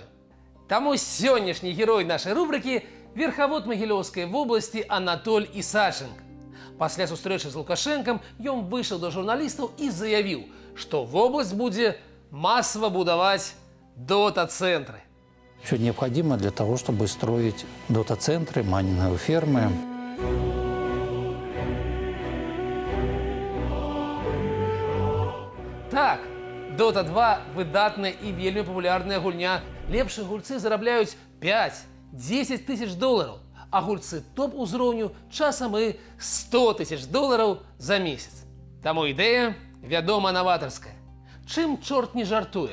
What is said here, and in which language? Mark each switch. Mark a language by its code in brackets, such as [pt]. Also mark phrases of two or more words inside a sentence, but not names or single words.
[be] Таму сённяшні герой нашай рубрыкі – верхавод Магілёўскай вобласці Анатоль Ісаченко. Пасля сустрэчы з Лукашэнкам ён выйшаў да журналістаў і заявіў, што вобласць будзе масава будаваць дота-цэнтры. [ru] Все необходимо для того, чтобы строить дота-центры, майнинговые фермы. [be] Так, Dota 2 – выдатная і вельмі папулярная гульня. Лепшыя гульцы зарабляюць 5-10 тысяч долараў, а гульцы топ-узроўню часам і 100 тысяч долараў за месяц. Таму ідэя, вядома, наватарская. Чым чорт не жартуе?